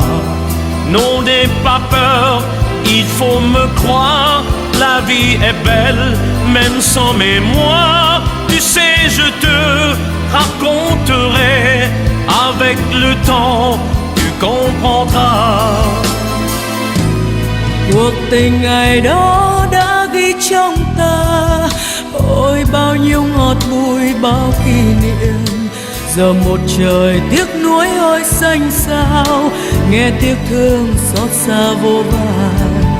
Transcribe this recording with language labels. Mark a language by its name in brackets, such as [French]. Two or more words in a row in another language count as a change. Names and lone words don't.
[French] Non, n'aie pas peur, il faut me croire. La vie est belle, même sans mémoire. Tu sais, je te raconterai. Avec le temps, tu comprendras. [Vietnamese] Cuộc tình ngày đó đã ghi trong ta. Ôi bao nhiêu ngọt bùi, bao kỷ niệm. Giờ một trời tiếc nuối ôi xanh xao, nghe tiếc thương xót xa vô vàn.